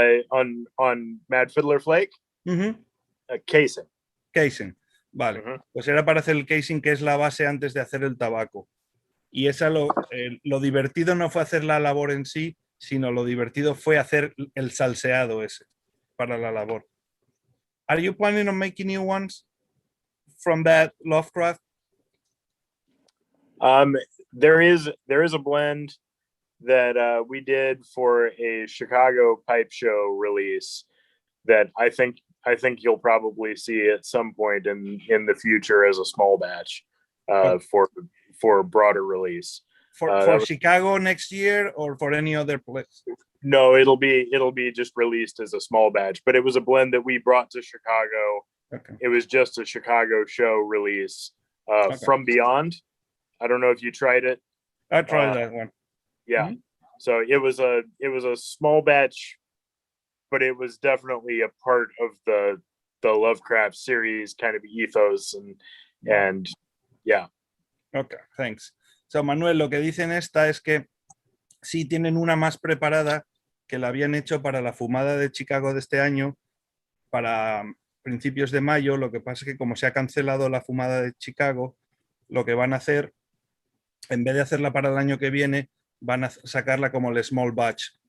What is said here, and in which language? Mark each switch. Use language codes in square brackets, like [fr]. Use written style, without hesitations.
[en] On Mad Fiddler Flake? Casing. [es] Casing, vale. Pues era para hacer el casing, que es la base antes de hacer el tabaco. Y lo divertido no fue hacer la labor en sí, sino lo divertido fue hacer el salseado ese para la labor. [en] Are you planning on making new ones from that Lovecraft? There is a blend that we did for a Chicago pipe show release that I think you'll probably see at some point in the future as a small batch for broader release. For Chicago next year or for any other place? No, it'll be just released as a small batch, but it was a blend that we brought to Chicago. Okay. It was just a Chicago show release from Beyond. I don't know if you tried it. I tried that one. Yeah. So it was a small batch, but it was definitely a part of the Lovecraft series kind of ethos and yeah. Okay, thanks. [es] So Manuel, lo que dicen esta es que sí tienen una más preparada que la habían hecho para la fumada de Chicago de este año, para principios de mayo. Lo que pasa es que como se ha cancelado la fumada de Chicago, lo que van a hacer, en vez de hacerla para el año que viene, van a sacarla como el small batch.